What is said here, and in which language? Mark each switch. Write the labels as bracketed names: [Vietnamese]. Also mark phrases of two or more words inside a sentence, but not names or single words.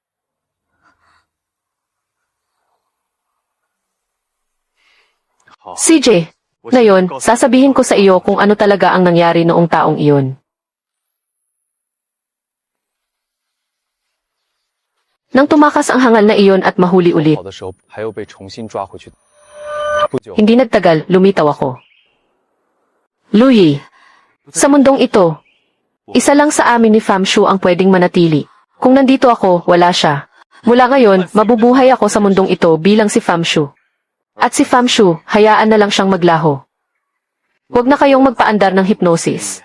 [Filipino] CJ, ngayon, sasabihin ko sa iyo kung ano talaga ang nangyari noong taong iyon. Nang tumakas ang hangal na iyon at mahuli ulit, [Chinese] 跑的时候还有被重新抓回去。不久， [Filipino] hindi nagtagal, lumitaw ako. Louie, sa mundong ito, isa lang sa amin ni Pham Shu ang pwedeng manatili. Kung nandito ako, wala siya. Mula ngayon, mabubuhay ako sa mundong ito bilang si Pham Shu. At si Pham Shu, hayaan na lang siyang maglaho. Huwag na kayong magpaandar ng hypnosis.